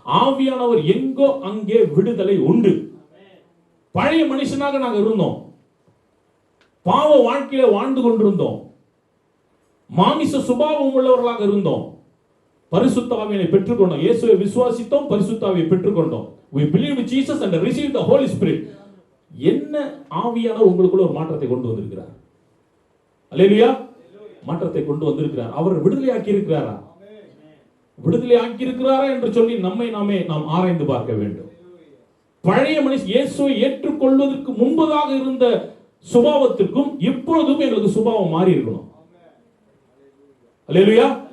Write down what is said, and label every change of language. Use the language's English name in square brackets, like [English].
[Tamil] ஆவியானவர் எங்கோ அங்கே விடுதலை உண்டு. பழைய மனுஷனாக நாங்க இருந்தோம். பாவ வாழ்க்கையில வாழ்ந்து கொண்டிருந்தோம். மாமிச சுபாவம் உள்ளவர்களாக இருந்தோம். பரிசுத்த ஆவியை பெற்றுக்கொண்டோம். இயேசுவை விசுவாசித்தோம், பரிசுத்த ஆவியை பெற்றுக்கொண்டோம். [English] we believe in Jesus and receive the holy spirit. [Tamil] என்ன ஆவியானவர் உங்களுக்குள்ள ஒரு மாற்றத்தை கொண்டு வந்திருக்கிறார். அல்லேலூயா. மாற்றத்தை கொண்டு வந்திருக்கிறார். அவர் விடுதலையாக்கி இருக்கிறாரா? விடுதலையாக்கி இருக்கிறாரா என்று சொல்லி நாம் ஆராய்ந்து பார்க்க வேண்டும். பழைய மனுஷன் இயேசுவை ஏற்றுக்கொள்வதற்கு முன்பதாக இருந்த சுபாவத்திற்கும் இப்பொழுதும் எங்களுக்கு சுபாவம் மாறி இருக்கணும். அல்லேலூயா.